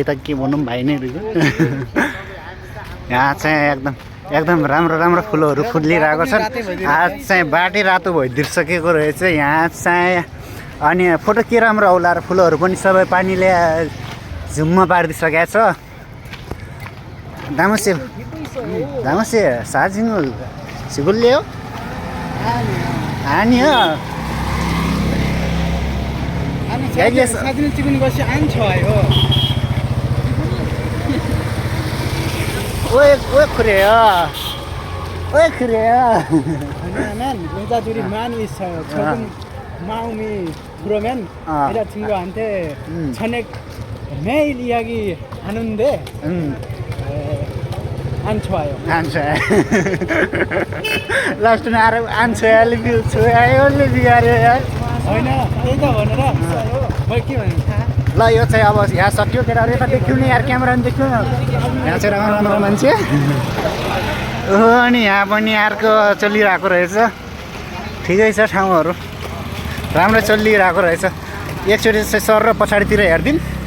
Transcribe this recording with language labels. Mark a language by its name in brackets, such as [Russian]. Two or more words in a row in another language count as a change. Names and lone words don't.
[Nepali] त के भनौँ भाइ नै रहेछ यहाँ चाहिँ एकदम राम्रो राम्रो फुलहरू फुलिरहेको छन् आज चाहिँ बाटै रातो भइदिइसकेको रहेछ यहाँ चाहिँ अनि फोटो के राम्रो आउला र फुलहरू पनि सबै पानीले झुम्म पारिदिइसकेको छ दामसे साजिङ सिगुल्ले हो हानी हो [Korean] 사진을 찍는 것이 안 좋아요. 왜 그래요? 왜 그래요? 왜냐하면 여자들이 많이 있어요. 조금 마음이 그러면 여자친구한테 저녁 매일 이야기하는데 안 좋아요. 안 좋아요. [Nepali] लास्टमा आएर आन्छोयाले छोयाले बिगार्यो यार होइन त्यही त भनेर मैले के भने थाहा ल यो चाहिँ अब यहाँ सक्यो केटाहरू यता देख्यो नि यार क्यामेरा पनि देख्यो यहाँ चाहिँ राम्रो राम्रो मान्छे अनि यहाँ पनि अर्को चलिरहेको रहेछ ठिकै छ ठाउँहरू राम्रो चलिरहेको रहेछ एकचोटि चाहिँ सर र पछाडितिर हेरिदिउँ